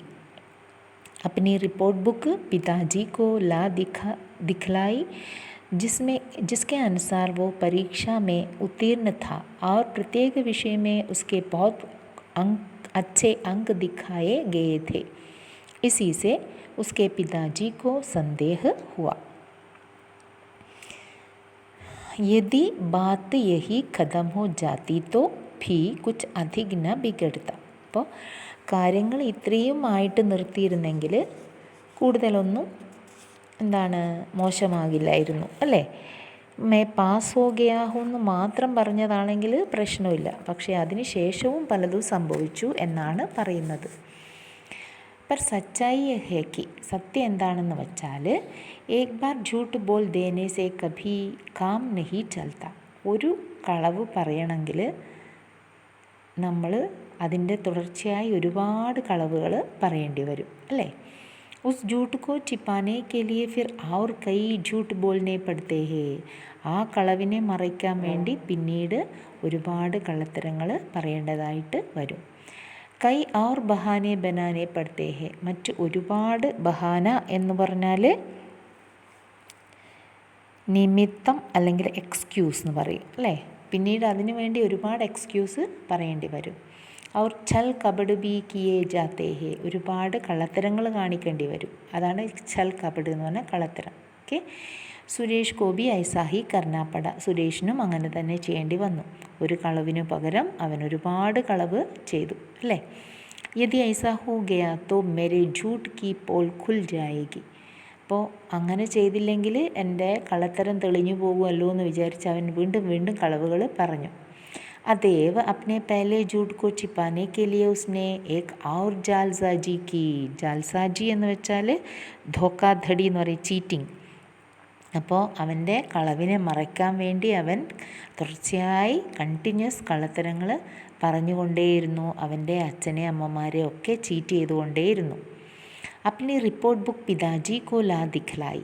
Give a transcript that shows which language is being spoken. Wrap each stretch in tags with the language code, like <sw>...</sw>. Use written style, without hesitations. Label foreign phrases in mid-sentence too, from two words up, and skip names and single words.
<hi>अपनी रिपोर्ट बुक पिताजी को ला दिखलाई, जिसके अनुसार वो परीक्षा में उत्तीर्ण था और प्रत्येक विषय में उसके बहुत अच्छे अंक दिखाए गए थे। इसी से उसके पिताजी को संदेह हुआ। यदि बात यही ख़त्म हो जाती तो भी कुछ अधिक न बिगड़ता।</hi> <ml>അപ്പോൾ കാര്യങ്ങൾ ഇത്രയുമായിട്ട് നിർത്തിയിരുന്നെങ്കിൽ കൂടുതലൊന്നും മോശമാകില്ലായിരുന്നു അല്ലേ.</ml> <hi>पास हो गया हूँ</hi> <ml>എന്ന് മാത്രം പറഞ്ഞതാണെങ്കിൽ പ്രശ്നമില്ല, പക്ഷേ അതിന് ശേഷവും പലതും സംഭവിച്ചു എന്നാണ് പറയുന്നത്.</ml> <hi>पर सच्चाई है कि</hi> <ml>സത്യം എന്താണെന്ന് വെച്ചാൽ</ml> <hi>एक बार झूठ बोल देने से कभी काम नहीं चलता.</hi> <ml>ഒരു കളവ് പറയണമെങ്കിൽ നമ്മൾ അതിൻ്റെ തുടർച്ചയായി ഒരുപാട് കളവുകൾ പറയേണ്ടി വരും അല്ലേ.</ml> <hi>उस झूठ को छिपाने के लिए फिर और कई झूठ बोलने पड़ते हैं.</hi> <ml>ആ കളവിനെ മറയ്ക്കാൻ വേണ്ടി പിന്നീട് ഒരുപാട് കള്ളത്തരങ്ങൾ പറയേണ്ടതായിട്ട് വരും.</ml> <hi>कई और बहाने बनाने पड़ते हैं.</hi> <ml>മറ്റ് ഒരുപാട് ബഹാന എന്ന് പറഞ്ഞാൽ നിമിത്തം അല്ലെങ്കിൽ എക്സ്ക്യൂസ് എന്ന് പറയും അല്ലേ. പിന്നീട് അതിനു വേണ്ടി ഒരുപാട് എക്സ്ക്യൂസ് പറയേണ്ടി വരും.</ml> <hi>और छल कपट भी किए जाते हैं.</hi> <ml>ഒരുപാട് കള്ളത്തരങ്ങൾ കാണിക്കേണ്ടി വരും. അതാണ്</ml> <hi>छल कपट</hi> <ml>എന്ന് പറഞ്ഞാൽ കള്ളത്തരം. ഓക്കെ. സുരേഷ് ഗോപി</ml> <hi>ऐसा ही करना पड़ा.</hi> <ml>സുരേഷിനും അങ്ങനെ തന്നെ ചെയ്യേണ്ടി വന്നു. ഒരു കളവിനു പകരം അവൻ ഒരുപാട് കളവ് ചെയ്തു അല്ലേ.</ml> <hi>यदि ऐसा हो गया तो मेरे झूठ की पोल खुल जाएगी.</hi> <ml>അപ്പോൾ അങ്ങനെ ചെയ്തില്ലെങ്കിൽ എൻ്റെ കള്ളത്തരം തെളിഞ്ഞു പോകുമല്ലോ എന്ന് വിചാരിച്ച് അവൻ വീണ്ടും വീണ്ടും കളവുകൾ പറഞ്ഞു.</ml> <hi>अतएव अपने पहले झूठ को छिपाने के लिए उसने एक और जालसाजी की.</hi> <ml>जालसाजी എന്ന് വെച്ചാൽ ധോക്കാധടി എന്ന് പറയും, ചീറ്റിംഗ്. അപ്പോൾ അവൻ്റെ കളവിനെ മറയ്ക്കാൻ വേണ്ടി അവൻ തുടർച്ചയായി കണ്ടിന്യൂസ് കള്ളത്തരങ്ങൾ പറഞ്ഞുകൊണ്ടേയിരുന്നു. അവൻ്റെ അച്ഛനെ അമ്മമാരെ ഒക്കെ ചീറ്റ് ചെയ്തുകൊണ്ടേയിരുന്നു.</ml> <hi>अपनी</hi> <en>report book</en> <hi>पिताजी को ला दिखलाई.</hi>